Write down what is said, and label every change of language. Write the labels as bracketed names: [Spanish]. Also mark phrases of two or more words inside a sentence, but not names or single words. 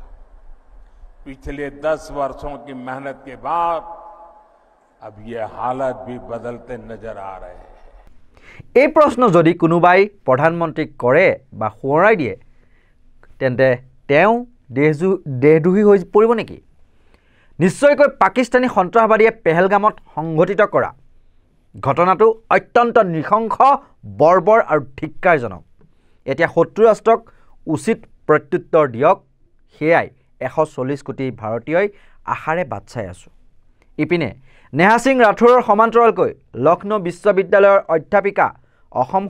[Hindi] पिछले 10 वर्षों की मेहनत के बाद अब ये हालत भी बदलते नजर आ रहे हैं। [Assamese] এই প্ৰশ্ন যদি কোনোবাই প্ৰধানমন্ত্ৰীক কৰে বা সোঁৱৰাই দিয়ে তেন্তে তেওঁ দেহদোহী হৈ পৰিব নেকি নিশ্চয়কৈ পাকিস্তানী সন্ত্ৰাসবাদীয়ে পেহেলগামত সংঘটিত কৰা ঘটনাটো অত্যন্ত নৃশংস বৰ্বৰ আৰু ধিক্কাৰজনক এতিয়া শত্ৰু ৰাষ্ট্ৰক উচিত প্ৰত্যুত্তৰ দিয়ক সেয়াই 140 কোটি ভাৰতীয়ই আশাৰে বাট চাই আছো ইপিনে নেহা সিং ৰাথোৰৰ সমান্তৰালকৈ লক্ষ্ণৌ বিশ্ববিদ্যালয়ৰ অধ্যাপিকা অসম